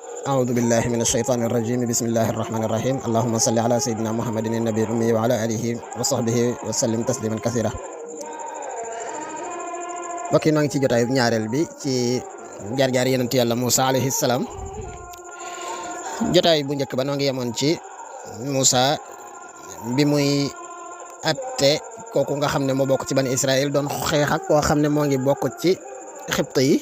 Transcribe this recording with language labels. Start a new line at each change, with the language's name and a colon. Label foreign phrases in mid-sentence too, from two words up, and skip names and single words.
Arabic: أعوذ بالله من الشيطان الرجيم بسم الله الرحمن الرحيم اللهم صل على سيدنا محمد النبي الأمي وعلى آله وصحبه وسلم تسليما كثيرا.
Wolof: bokki noo ngi ci jotaay ñaareel bi ci jaar-jaar yonent Yàlla Muusa
Arabic: عليه السلام.
Wolof: jotaay bu njëkk ba noo ngi yemoon ci Muusa bi muy atte kooku nga xam ne moo bokk ci bani Israël doon xeex ak koo xam ne moo ngi bokk ci Xibt yi.